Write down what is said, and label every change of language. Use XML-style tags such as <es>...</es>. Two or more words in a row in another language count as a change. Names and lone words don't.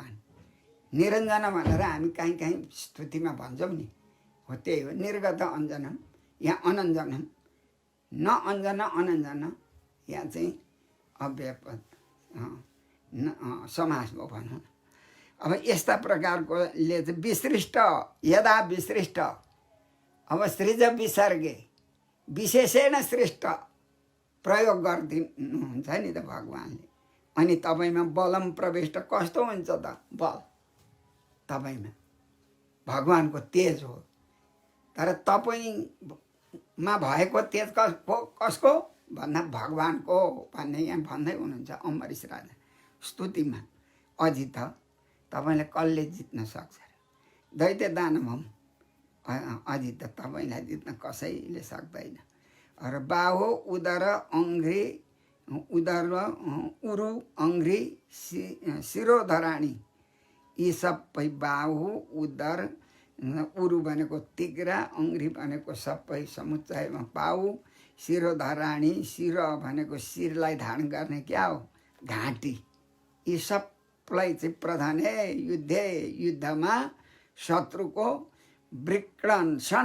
<ne>निरञ्जन भनेर हामी कहीँ कहीँ स्तुतिमा भन्छौँ नि, हो, त्यही हो</ne> <sa>निर्गत अञ्जनम।</sa> <ne>यहाँ अनञ्जनम,</ne> <sa>न अञ्जन अनञ्जन,</sa> <ne>यहाँ चाहिँ अव्ययपद समास भयो भनौँ। अब यस्ता प्रकारकोले चाहिँ विसृष्ट, यदा विसृष्ट, अब</ne> <sa>सृज विसर्गे</sa> <ne>विशेषण सृष्ट प्रयोग गरिदिनुहुन्छ नि त भगवान्ले। अनि तपाईँमा बलम प्रविष्ट कस्तो हुन्छ त बल तपाईँमा भगवानको तेज हो। तर तपाईँमा भएको तेज कसको भन्दा भगवानको भन्ने यहाँ भन्दै हुनुहुन्छ अम्बरीश राजा स्तुतिमा। अजित तपाईँले कसले जित्न सक्छ र? दैत्य दानवम अजित तपाईँलाई जित्न कसैले सक्दैन।</ne> <sa>र बाहु उदर अङ्घ्री, उदर उरु अङ्घ्री शिरोधराणी,</sa> <ne>यी सबै बाहु उदर उरु भनेको तिग्रा, अङ्घ्री भनेको सबै समुच्चयमा पाउ, शिरोधराणी शिर भनेको शिरलाई धारण गर्ने क्या हो घाँटी, यी सबलाई चाहिँ</ne> <sa>प्रधाने युद्धे</sa> <ne>युद्धमा शत्रुको विक्रण छन्।</ne>